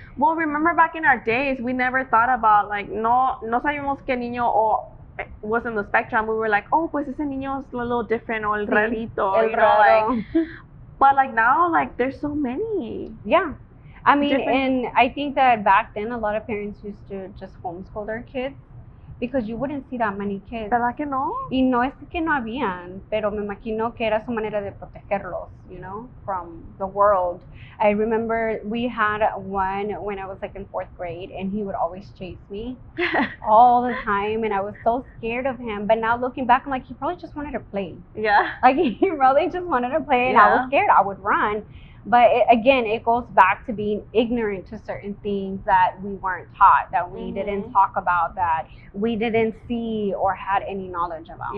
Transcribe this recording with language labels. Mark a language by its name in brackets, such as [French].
[English] well, remember back in our days, we never thought about like [Spanish] no sabíamos que niño [English] was in the spectrum. We were like, oh, [Spanish] pues ese niño es [English] a little different, or [Spanish] el rarito, [English] you know, like. But like now, like there's so many. Yeah. I mean, and I think that back then a lot of parents used to just homeschool their kids, because you wouldn't see that many kids. [Spanish] ¿Verdad que no? Y no es que no habían, pero me imagino que era su manera de protegerlos, [English] you know, from the world. I remember we had one when I was like in 4th grade, and he would always chase me all the time, and I was so scared of him. But now looking back, I'm like, he probably just wanted to play. Yeah. Like he probably just wanted to play, and I was scared. I would run. But it goes back to being ignorant to certain things that we weren't taught, that we didn't talk about, that we didn't see or had any knowledge about.